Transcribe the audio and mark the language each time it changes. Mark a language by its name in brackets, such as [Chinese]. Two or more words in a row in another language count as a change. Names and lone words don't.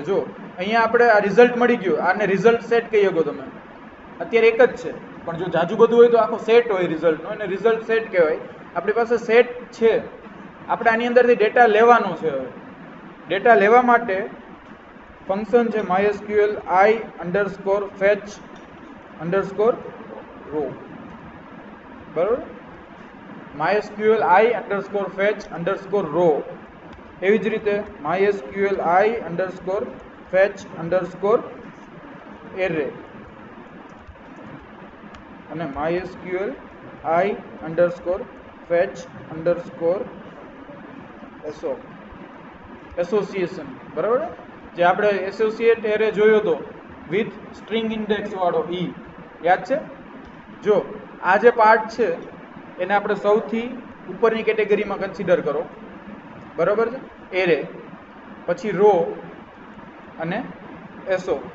[Gujarati] જો અહીંયા આપણે આ રિઝલ્ટ મળી ગયું, આને [English] result set [Gujarati] કહી શકો તમે. અત્યારે એક જ છે, પણ જો જાજુ બધું હોય તો આખો સેટ હોય રિઝલ્ટનો, અને [English] result set [Gujarati] કહેવાય. આપણી પાસે સેટ છે, આપણે આની અંદરથી ડેટા લેવાનો છે. હવે ડેટા લેવા માટે ફંક્શન છે mysqli_fetch_row, બરાબર? mysqli_fetch_row. એવી જ રીતે mysqli_fetch_array અને mysqli_fetch_association, બરાબર? જે આપણે [English] associate array [Gujarati] જોયો હતો [English] with string index [Gujarati] વાળો, યાદ છે? જો આ જે પાર્ટ છે એને આપણે સૌથી ઉપરની કેટેગરીમાં કન્સિડર કરો, બરાબર છે? એરે, પછી રો અને એસો.